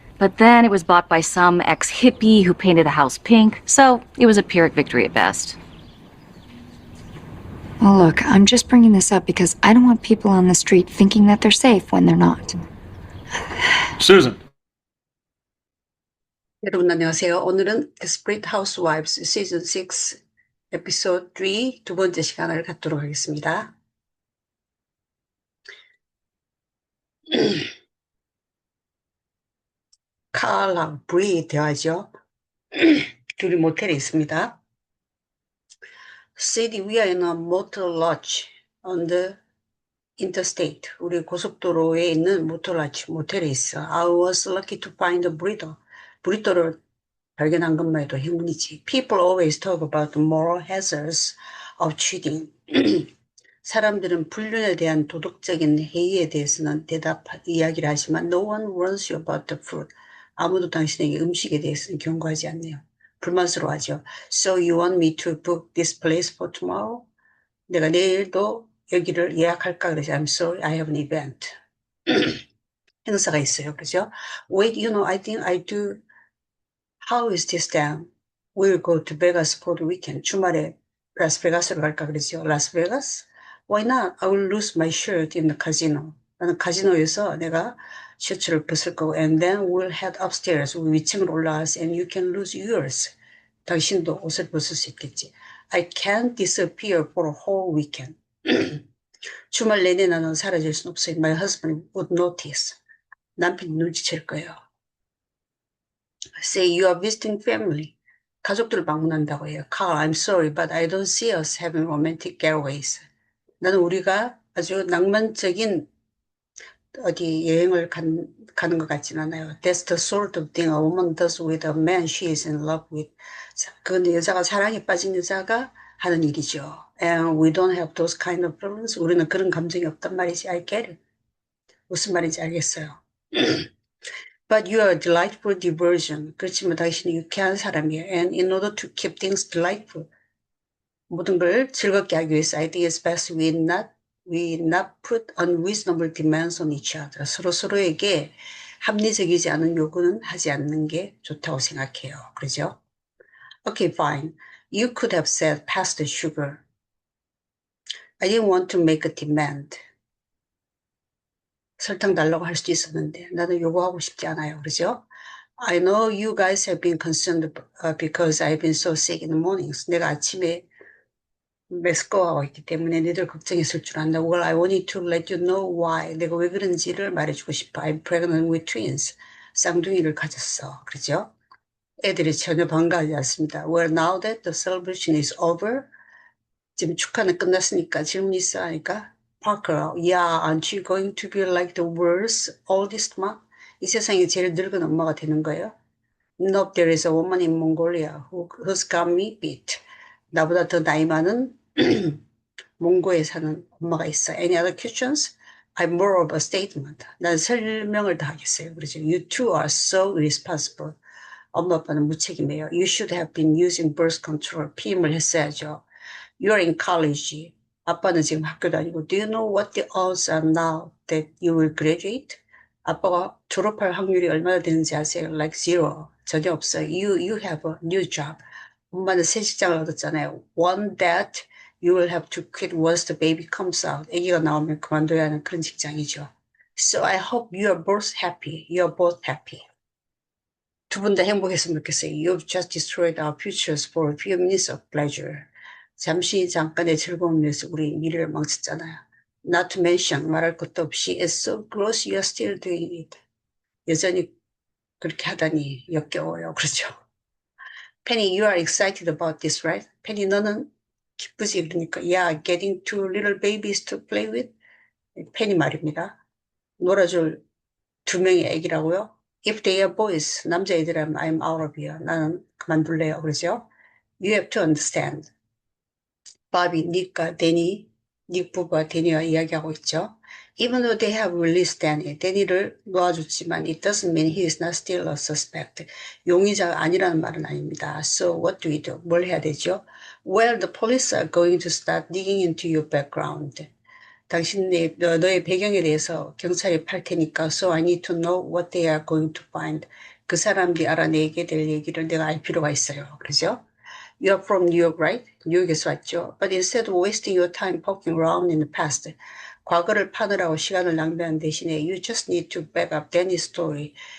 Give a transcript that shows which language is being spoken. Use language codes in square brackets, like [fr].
[en] But then it was bought by some ex-hippie who painted the house pink, so it was a Pyrrhic victory at best. Well, look, I'm just bringing this up because I don't want people on the street thinking that they're safe when they're not. Susan. [ko] 여러분 안녕하세요. 오늘은 Desperate Housewives 시즌 6 에피소드 3 두 번째 시간을 갖도록 하겠습니다. 칼랑 브리 대화죠. 둘이 모텔에 있습니다. [en] City, we are in a motel lodge on the interstate. [ko] 우리 고속도로에 있는 모텔 [en] lodge, [ko] 모텔에 있어. [en] I was lucky to find a burrito. [ko] 브리또를 발견한 것만 해도 행운이지. [en] People always talk about the moral hazards of cheating. [ko] 사람들은 불륜에 대한 도덕적인 해이에 대해서는 이야기를 하지만 [en] no one warns you about the food. [ko] 아무도 당신에게 음식에 대해서는 경고하지 않네요. 불만스러워하죠. [en] So you want me to book this place for tomorrow? [ko] 내가 내일도 여기를 예약할까? 그러지. [en] I'm sorry, I have an event. [ko] 행사가 있어요. 그죠? [en] Wait, you know, I think I do. How is this down? We'll go to Vegas for the weekend. [ko] 주말에 라스베가스로 갈까 그러죠. 라스베가스? [en] Why not? I will lose my shirt in the casino. [ko] 나는 카지노에서 내가 셔츠를 벗을 거고, [en] and then we'll head upstairs. [ko] 우리 위층으로 올라가서, [en] and you can lose yours. [ko] 당신도 옷을 벗을 수 있겠지. [en] I can't disappear for a whole weekend. [ko] 주말 내내 나는 사라질 순 없어요. [en] My husband would notice. [ko] 남편이 눈치챌 거예요. [en] Say you are visiting family. [ko] 가족들을 방문한다고 해요. [en] Carl, I'm sorry, but I don't see us having romantic getaways. [ko] 나는 우리가 아주 낭만적인 어디 여행을 가는 것 같진 않아요. [en] That's the sort of thing a woman does with a man she is in love with. [ko] 그건 여자가 사랑에 빠진 여자가 하는 일이죠. [en] And we don't have those kind of feelings. [ko] 우리는 그런 감정이 없단 말이지. [en] I get it. [ko] 무슨 말인지 알겠어요. [en] But you are a delightful diversion. [ko] 그렇지만 당신은 유쾌한 사람이에요. [en] And in order to keep things delightful, [ko] 모든 걸 즐겁게 하기 위해서 [en] I think it's best we not put unreasonable demands on each other. [ko] 서로에게 합리적이지 않은 요구는 하지 않는 게 좋다고 생각해요. 그러죠? [en] Okay, fine. You could have said pass the sugar. I didn't want to make a demand. [ko] 설탕 달라고 할 수도 있었는데 나는 요구하고 싶지 않아요. 그러죠? [en] I know you guys have been concerned because I've been so sick in the mornings. [ko] 내가 아침에 메스꺼워하고 있기 때문에 너희들 걱정했을 줄 안다. [en] Well, I wanted to let you know why. [ko] 내가 왜 그런지를 말해주고 싶어. [en] I'm pregnant with twins. [ko] 쌍둥이를 가졌어. 그러죠? 애들이 전혀 반가워하지 않습니다. [en] Well, now that the celebration is over. [ko] 지금 축하는 끝났으니까 질문 있어 하니까 [en] Parker, yeah, aren't you going to be like the world's oldest mom? [ko] 이 세상에 제일 늙은 엄마가 되는 거예요? [en] Nope, there is a woman in Mongolia who's got me beat. [ko] 나보다 더 나이 많은 몽고에 사는 엄마가 있어. [en] Any other questions? I'm more of a statement. [ko] 난 설명을 더 하겠어요. 그러죠. [en] You two are so irresponsible. [ko] 엄마 아빠는 무책임해요. [en] You should have been using birth control. [ko] 피임을 했어야죠. [en] You're in college. [ko] 아빠는 지금 학교 다니고. [en] Do you know what the odds are now that you will graduate? [ko] 아빠가 졸업할 확률이 얼마나 되는지 아세요? [en] Like zero. [ko] 전혀 없어요. [en] You have a new job. [ko] 엄마는 새 직장을 얻었잖아요. [en] One that you will have to quit once the baby comes out. [ko] 아기가 나오면 그만둬야 하는 그런 직장이죠. [en] So I hope you are both happy. You are both happy. [ko] 두 분 다 행복했으면 좋겠어요. [en] You've just destroyed our futures for a few minutes of pleasure. [ko] 잠깐의 즐거움 위해서 우리 미래를 망쳤잖아요. [en] Not to mention, [ko] 말할 것도 없이 [en] It's so gross you are still doing it. [ko] 여전히 그렇게 하다니 역겨워요. 그렇죠? [en] Penny, you are excited about this, right? [ko] Penny, 너는 기쁘지? 그러니까 [en] Yeah, getting two little babies to play with. [ko] Penny 말입니다. 놀아줄 두 명의 애기라고요? [en] If they are boys, [ko] 남자애들이라면 [en] I'm out of here. [ko] 나는 그만둘래요. 그러죠? [en] You have to understand. [ko] 바비, 닉과 데니, 닉 부부와 데니와 이야기하고 있죠. [en] Even though they have released Danny, [ko] 데니를 놓아줬지만 [en] it doesn't mean he is not still a suspect. [ko] 용의자가 아니라는 말은 아닙니다. [en] So what do we do? [ko] 뭘 해야 되죠? [en] Well, the police are going to start digging into your background. [ko] 너의 배경에 대해서 경찰이 팔 테니까 [en] so I need to know what they are going to find. [ko] 그 사람들이 알아내게 될 얘기를 내가 알 필요가 있어요. 그러죠? [en] You're from New York, right? [ko] 뉴욕에서 왔죠. [en] But instead of wasting your time poking around in the past, [ko] 과거를 파느라고 시간을 낭비하는 대신에 [en] you just need to back up Danny's story.